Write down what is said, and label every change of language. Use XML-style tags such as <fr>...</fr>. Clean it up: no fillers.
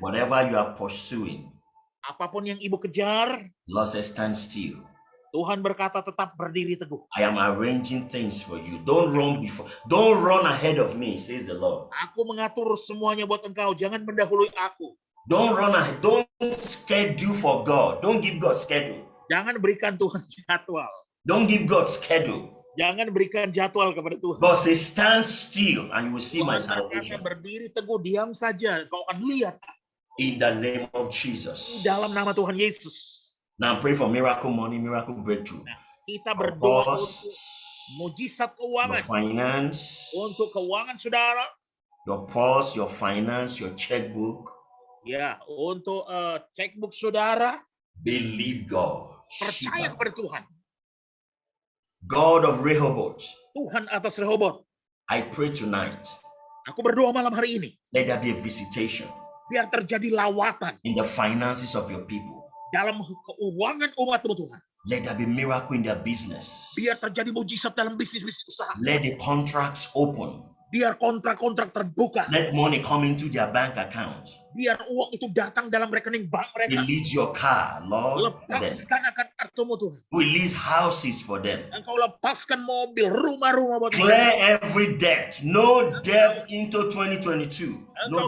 <en>whatever you are pursuing,</en> <id>apapun yang ibu kejar,</id> <en>Lord says stand still.</en> <id>Tuhan berkata tetap berdiri teguh.</id> <en>I am arranging things for you. Don't run ahead of me, says the Lord.</en> <id>Aku mengatur semuanya buat engkau, jangan mendahului aku.</id> <en>Don't run ahead. Don't schedule for God. Don't give God schedule.</en> <id>Jangan berikan Tuhan jadwal.</id> <en>Don't give God schedule.</en> <id>Jangan berikan jadwal kepada Tuhan.</id> <en>God says stand still and you will see my</en> <id>Tuhan berkata</id> <en>salvation.</en> <id>berdiri teguh, diam saja, kau akan lihat.</id> <en>In the name of Jesus.</en> <id>Di dalam nama Tuhan Yesus.</id> <en>Now pray for miracle money, miracle breakthrough.</en> <id>Nah, kita berdoa</id> <en>Purpose,</en> <id>untuk mujizat</id> <en>your</en> <id>keuangan,</id> <en>finance,</en> <id>untuk keuangan saudara,</id> <en>your purse, your finance, your checkbook.</en> <id>ya, untuk checkbook saudara.</id> <en>Believe God.</en> <id>Percaya kepada Tuhan.</id> <en>God of Rehoboth,</en> <id>Tuhan atas Rehoboth.</id> <en>I pray tonight,</en> <id>Aku berdoa malam hari ini,</id> <en>let there be a visitation</en> <id>biar terjadi lawatan</id> <en>in the finances of your people.</en> <id>dalam keuangan umatmu Tuhan.</id> <en>Let there be miracle in their business.</en> <id>Biar terjadi mujizat dalam bisnis usaha.</id> <en>Let the contracts open.</en> <id>Biar kontrak-kontrak terbuka.</id> <en>Let money come into their bank account.</en> <id>Biar uang itu datang dalam rekening bank mereka.</id> <en>Release your car, Lord, for them.</en> <id>Lepaskan akan kartumu Tuhan.</id> <en>Release houses for them.</en> <id>Engkau lepaskan mobil, rumah-rumah buat mereka.</id> <en>Clear every debt. No debt into 2022. No</en>